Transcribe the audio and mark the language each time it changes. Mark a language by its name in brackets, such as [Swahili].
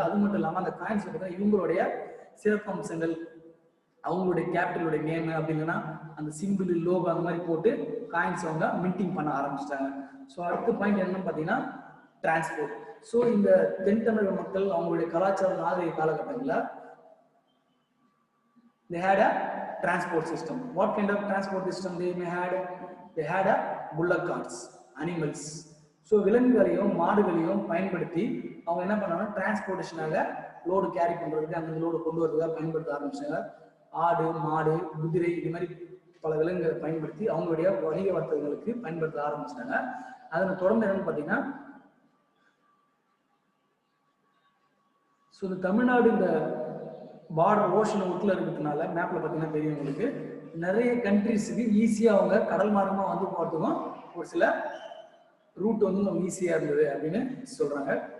[Tamil] அது மட்டும் இல்லாமல் அந்த காயின்ஸ் பார்த்தீங்கன்னா இவங்களுடைய சிறப்பம்சங்கள், அவங்களுடைய கேபிட்டலுடைய நேம் அப்படி இல்லைன்னா அந்த சிம்பிள் லோகோ அந்த மாதிரி போட்டு காயின்ஸ் அவங்க மின்டிங் பண்ண ஆரம்பிச்சிட்டாங்க. ஸோ அடுத்த பாயிண்ட் என்னன்னு பார்த்தீங்கன்னா டிரான்ஸ்போர்ட். ஸோ இந்த தென் தமிழக மக்கள் அவங்களுடைய கலாச்சார நாகரிக காலகட்டங்களில் [English] they had a transport system. What kind of transport system they had a bullock carts, animals. [Tamil] So விலங்குகளையும் மாடுகளையும் பயன்படுத்தி அவங்க என்ன பண்ணாங்க, டிரான்ஸ்போர்டேஷனாக லோடு கேரி பண்ணுறதுக்கு அந்த லோடு கொண்டு வரதுக்காக பயன்படுத்த ஆரம்பிச்சாங்க. ஆடு, மாடு, குதிரை இது மாதிரி பல விலங்குகளை பயன்படுத்தி அவங்களுடைய வணிக வர்த்தகங்களுக்கு பயன்படுத்த ஆரம்பிச்சிட்டாங்க. அதனை தொடர்ந்து என்னன்னு பார்த்தீங்கன்னா ஸோ இந்த தமிழ்நாடு இந்த பார்டர் ஓஷன் உட்ல இருக்கிறதுனால மேப்ல பார்த்தீங்கன்னா தெரியும் உங்களுக்கு, நிறைய கண்ட்ரிஸுக்கு ஈஸியாக அவங்க கடல் மார்க்கமாக வந்து போகிறதுக்கும் ஒரு சில ரூட் வந்து நம்ம ஈஸியாக இருந்தது அப்படின்னு சொல்றாங்க.